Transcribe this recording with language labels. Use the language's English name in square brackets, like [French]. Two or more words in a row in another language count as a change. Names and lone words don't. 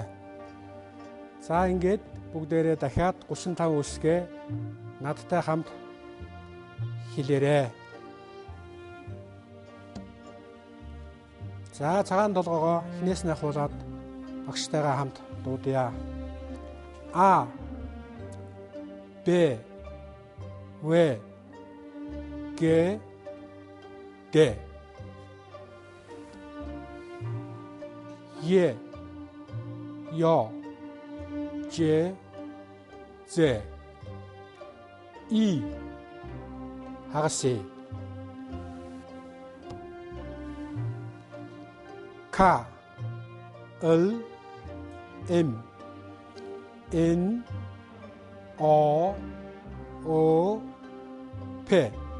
[Mongolian] За ингээд бүгдээрээ дахиад 35 үсгээ надтай хамт хэлээрэй. За цагаан толгоогоо эхнээс нь ахуулаад багштайгаа хамт дуудъя. А Б В Г Д Е Ё Ж З И хагас К Л М Н О О П